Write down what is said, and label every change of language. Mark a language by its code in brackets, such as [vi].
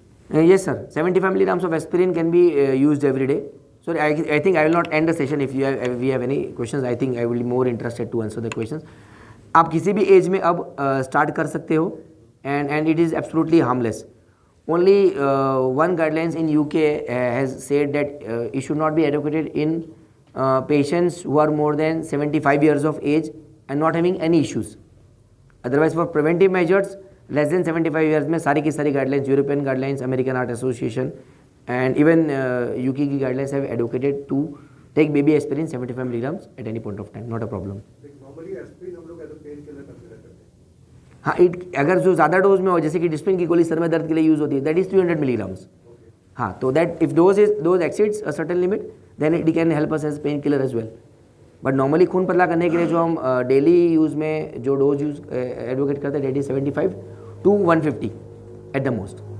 [en] Yes sir, 75 milligrams of aspirin can be used every day. Sorry, I think I will not end the session. If we have any questions, I think I will be more interested to answer the questions. [hi] आप किसी भी as में अब start कर सकते हो, [en] and it is absolutely harmless. Only one guidelines in UK has said that it should not be advocated in patients who are more than 75 years of age and not having any issues. Otherwise for preventive measures less than 75 years में सारी की सारी guidelines, European guidelines, American Heart Association and even UK की guidelines have advocated to take baby aspirin 75 milligrams at any point of time, not a problem. [hi] Normally aspirin हम लोग as a pain killer consider करते हैं. हाँ, अगर जो ज़्यादा dose में हो, जैसे कि डिस्पिन की गोली सर में दर्द के लिए यूज़ होती है, [en] That is 300 milligrams. हाँ, तो that if dose exceeds a certain limit then it can help us as pain killer as well. [hi] But normally खून पतला करने के लिए जो हम डेली यूज़ में जो डोज यूज़ एडवोकेट करते हैं, [en] That is 75 to 150 at the most.